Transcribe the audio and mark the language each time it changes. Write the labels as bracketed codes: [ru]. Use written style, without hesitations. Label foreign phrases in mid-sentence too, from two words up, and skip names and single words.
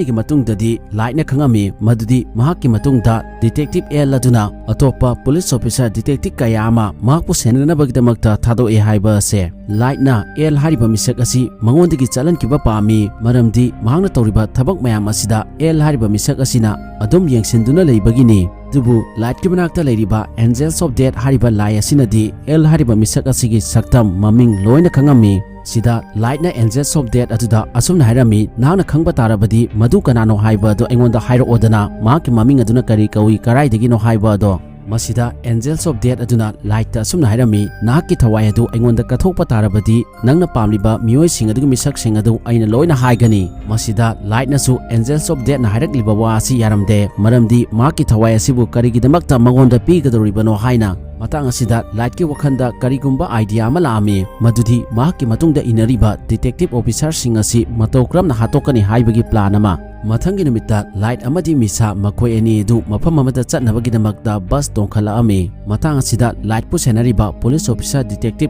[mni] gi matungdadi laitna khangami madudi mahakki matungda detective el aduna atopa [en] police officer detective [mni] kayama mahakpu senanabagdamakta thado e haiba se laitna el hariba misak asi mangondigi chalan kiba pami maramdi mahangna tawriba thabak mayam asida el hariba misak asina adum yengsinduna leibagini dubu light ki banakta leiriba [en] angels of death [mni] hariba lai asinadi el hariba misak asigi saktam maming loina khangami sida light na [en] angels of death [mni] aduda asumna hairami nahna khangba tarabadi madu kanano haiba do engonda hairo odana maki maming aduna kari kawi karai dagi no haiba do masida [en] angels of death [mni] aduna light ta asumna hairami nahki thawai adu engonda kathokpa tarabadi nangna pamliba miyoi sing adu misak sing adu aina loina haigani masida light na su [en] angels of death [mni] na hairakliba wa asi yaramde maramdi maki thawai asibu kari gidamakta mangonda pi gadoribano haina Matang asida light ki wakhanda karigumba idea ama laami madudi mahakki matungda inariba [en] detective officer [mni] singa si matokram na hatokani haibagi plan ama Mathangi numita light amadi misa makoi ani du mafam amada chatnabagidamakta bus tongkhalami matang asida light pu senariba [en] police officer detective